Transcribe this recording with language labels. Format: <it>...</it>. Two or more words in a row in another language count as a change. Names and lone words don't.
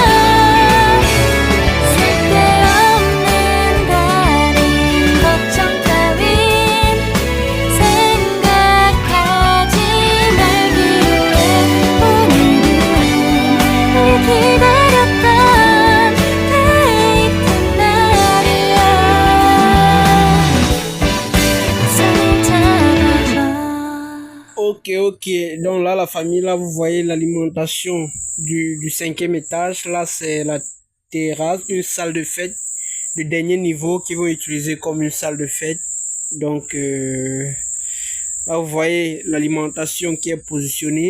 <ko>쓸데없는 다른 걱정 따윈 생각하지 말기로 해. 오늘은 늘 기다렸던 데이트 날이야. 손을 잡아줘.</ko> <fr>Ok. Donc là, la famille, là, vous voyez l'alimentation du 5e étage. Là, c'est la terrasse, une salle de fête, le dernier niveau qu'ils vont utiliser comme une salle de fête. Donc, là, vous voyez l'alimentation qui est positionnée.</fr>